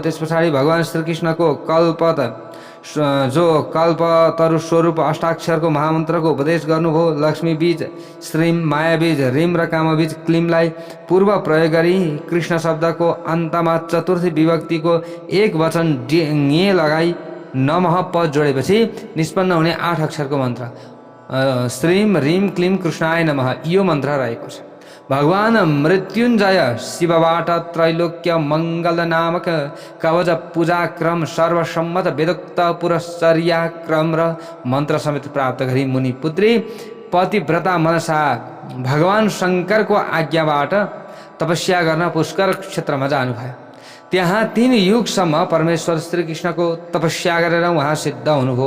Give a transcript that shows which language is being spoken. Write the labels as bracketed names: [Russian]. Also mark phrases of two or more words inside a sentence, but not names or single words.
[Nepali] त्यस पछाडि भगवान श्रीकृष्णको कल्पतरु स्वरूप अष्टाक्षरको महामन्त्रको उपदेश गर्नुभयो। लक्ष्मी बीज श्रीम, माया बीज ह्रीम र कामबीज क्लीमलाई पूर्व प्रयोग गरी कृष्ण शब्दको अन्तमा चतुर्थी विभक्तिको एक वचन ङे लगाई नमः पद जोडेपछि निष्पन्न हुने 8 अक्षरको मन्त्र [Sanskrit] श्रीम ह्रीम क्लीम कृष्णाय नमः [Nepali] यो मन्त्र रहेको छ। भगवान मृत्युञ्जय शिवबाट त्रैलोक्य मङ्गल नामक कवच पूजा क्रम सर्वसम्मत वेदोक्त पुरश्चर्या क्रम र मन्त्र समेत प्राप्त गरी मुनि पुत्री पतिव्रता मनसा भगवान शङ्करको आज्ञाबाट तपस्या गर्न पुष्कर क्षेत्रमा जानुभयो। त्यहाँ 3 युगसम्म परमेश्वर श्रीकृष्णको तपस्या गरेर उहाँ सिद्ध हुनुभयो।